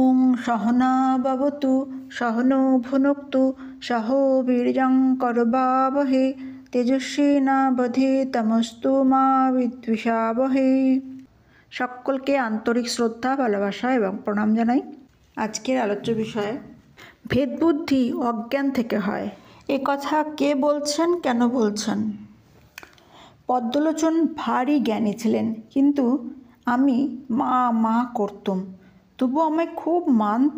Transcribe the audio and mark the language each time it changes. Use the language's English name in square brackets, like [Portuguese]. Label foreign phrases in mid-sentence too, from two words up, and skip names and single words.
[Sanskrit] सहना भवतु सहनो भुनक्तु सह वीर्यं करवावहै तेजस्विनावधीतमस्तु मा विद्विषावहै। [Bangla] সকলকে আন্তরিক শ্রদ্ধা, ভালোবাসা এবং প্রণাম জানাই। আজকের আলোচ্য বিষয় ভেদবুদ্ধি অজ্ঞান থেকে হয়। এ কথা কে বলছেন, কেন বলছেন? পদ্মলোচন ভারী জ্ঞানী ছিলেন, কিন্তু আমি মা করতুম, তবু আমায় খুব মানত।